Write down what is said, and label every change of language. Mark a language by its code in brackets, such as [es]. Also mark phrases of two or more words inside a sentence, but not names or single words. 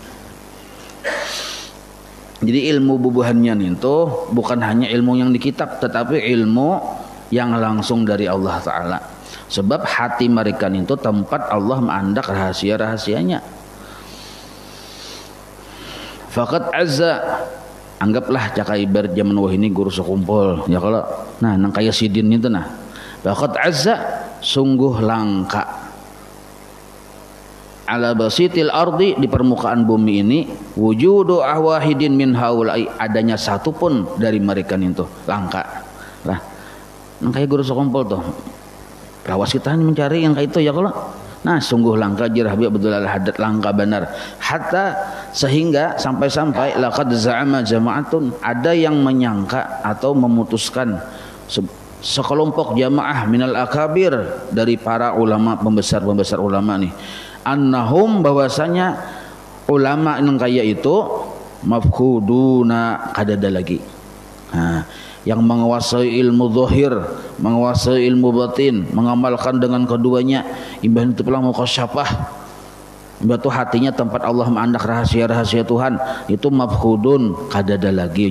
[bjn] Jadi ilmu bubuhannya itu bukan hanya ilmu yang di kitab, tetapi ilmu yang langsung dari Allah Ta'ala. [id] Sebab hati mereka itu tempat Allah menandak rahasia-rahasianya. [ar] Faqad azza, [bjn] anggaplah cakaibar zaman wah ini guru sekumpul ya, kalau nah nang kaya sidin itu nah. [ar] Faqad azza, [id] sungguh langka, [ar] ala basitil ardi, [id] di permukaan bumi ini, [ar] wujudu ahwahidin min haulai, [id] adanya satu pun dari mereka itu langka. [bjn] Lah, nang kaya guru sekumpul tuh. Lawas kita mencari yang kayak itu ya kalau. Nah, sungguh langka jar Habib Abdul Al-Haddad, langka benar. [ar] Hatta [id] sehingga sampai-sampai [ar] laqad za'ama jama'atun, [id] ada yang menyangka atau memutuskan sekelompok jamaah [ar] minal akabir, [id] dari para ulama, pembesar-pembesar ulama nih, [ar] annahum, [bjn] bahwasanya ulama yang kaya itu mafkuduna, kadada lagi. Nah, yang menguasai ilmu zahir, menguasai ilmu batin, mengamalkan dengan keduanya, imbah itu pulang mukasyafah, imbah itu hatinya tempat Allah menandak rahasia-rahasia Tuhan, itu mafkudun, kadada lagi.